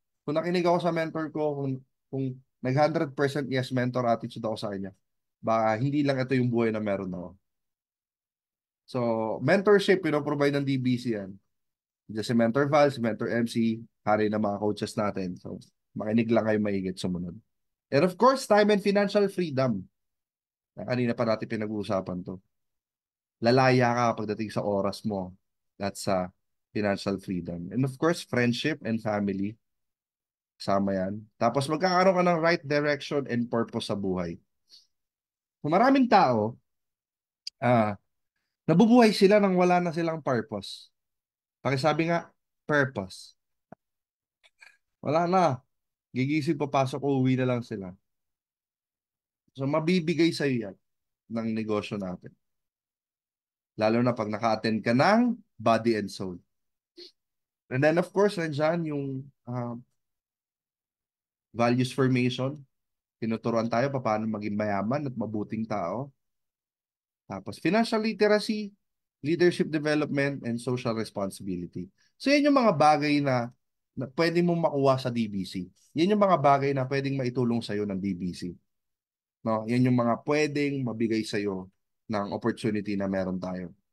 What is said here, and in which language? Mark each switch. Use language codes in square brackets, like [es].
[tl] Kung nakinig ako sa mentor ko, kung nag 100% yes mentor attitude ako sa kanya, baka hindi lang ito yung buhay na meron ako. So, mentorship, provide ng DBC yan. Diyan si Mentor Val, si Mentor MC, hari ng mga coaches natin. So, makinig lang kayo maigit sumunod. [en] And of course, time and financial freedom. [tl] Kanina pa natin pinag-uusapan to. Lalaya ka pagdating sa oras mo. [en] That's financial freedom. And of course, friendship and family. [tl] Kasama yan. Tapos magkakaroon ka ng right direction and purpose sa buhay. Kung maraming tao, nabubuhay sila nang wala na silang purpose. Pakisabi nga, purpose. Wala na. Gigising, papasok, uuwi na lang sila. So, mabibigay sa iyo yan ng negosyo natin. Lalo na pag naka-attend ka ng body and soul. And then, of course, nandyan yung values formation. Tinuturuan tayo paano maging mayaman at mabuting tao. [en] Tapos, financial literacy, leadership development, and social responsibility. [tl] So, yan yung mga bagay na pwede mong makuha sa DBC. Yan yung mga bagay na pwedeng maitulong sa'yo ng DBC. No? Yan yung mga pwedeng mabigay sa'yo ng opportunity na meron tayo.